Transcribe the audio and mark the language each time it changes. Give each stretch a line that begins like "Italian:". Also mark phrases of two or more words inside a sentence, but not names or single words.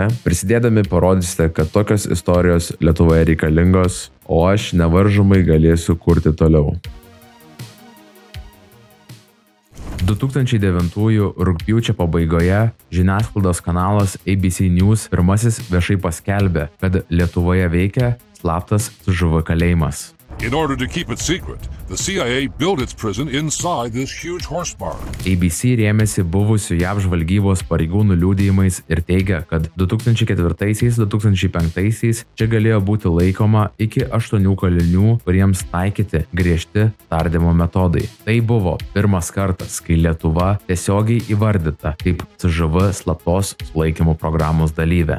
Lithuanian: Prisidėdami parodysite, kad tokios istorijos Lietuvoje reikalingos, o aš nevaržomai galėsiu kurti toliau. 2009 rugpjūčio pabaigoje žiniasklaidos kanalas ABC News pirmasis viešai paskelbė, kad Lietuvoje veikia slaptas CŽV kalėjimas.
English: In order to keep it secret, the CIA built its prison inside this huge horse barn.
Lithuanian: ABC rėmėsi buvusių JAV žvalgybos pareigūnų liudijimais ir teigia, kad 2004-2005 čia galėjo būti laikoma iki 8 kalinių, kuriems taikyti griežti tardymo metodai. Tai buvo pirmas kartas, kai Lietuva tiesiogiai įvardyta kaip CŽV slaptos sulaikymo programos dalyvė.